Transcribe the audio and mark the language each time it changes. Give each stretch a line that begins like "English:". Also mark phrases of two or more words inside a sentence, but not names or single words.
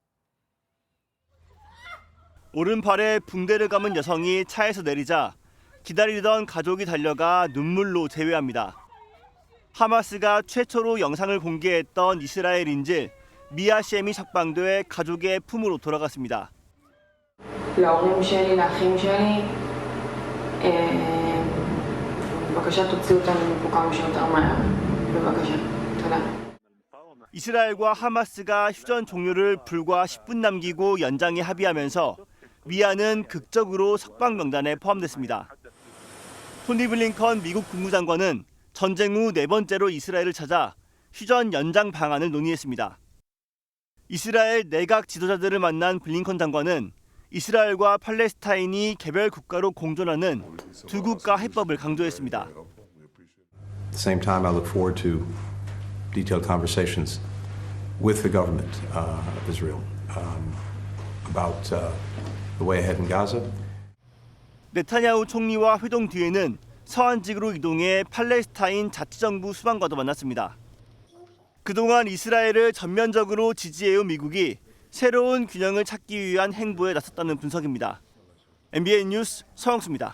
Korean: 오른팔에 붕대를 감은 여성이 차에서 내리자 기다리던 가족이 달려가 눈물로 제외합니다. 하마스가 최초로 영상을 공개했던 이스라엘 인질 미아 셴이 석방돼 가족의 품으로 돌아갔습니다.
Hebrew: להורים שלי, לאחים שלי, בבקשה תוציאו אותנו מפה כמה שיותר מהר. בבקשה. תודה.
Korean: 이스라엘과 하마스가 휴전 종료를 불과 10분 남기고 연장에 합의하면서 미아는 극적으로 석방 명단에 포함됐습니다. 토니 블링컨 미국 국무장관은 전쟁 후 4번째로 이스라엘을 찾아 휴전 연장 방안을 논의했습니다. 이스라엘 내각 지도자들을 만난 블링컨 장관은 이스라엘과 팔레스타인이 개별 국가로 공존하는 두 국가 해법을 강조했습니다.
English: At the same time, I look forward to detailed conversations with the government of Israel about the way ahead in Gaza.
Korean: 네타냐후 총리와 회동 뒤에는 서안직으로 이동해 팔레스타인 자치정부 수반과도 만났습니다. 그동안 이스라엘을 전면적으로 지지해온 미국이 새로운 균형을 찾기 위한 행보에 나섰다는 분석입니다. MBN 뉴스 서영수입니다.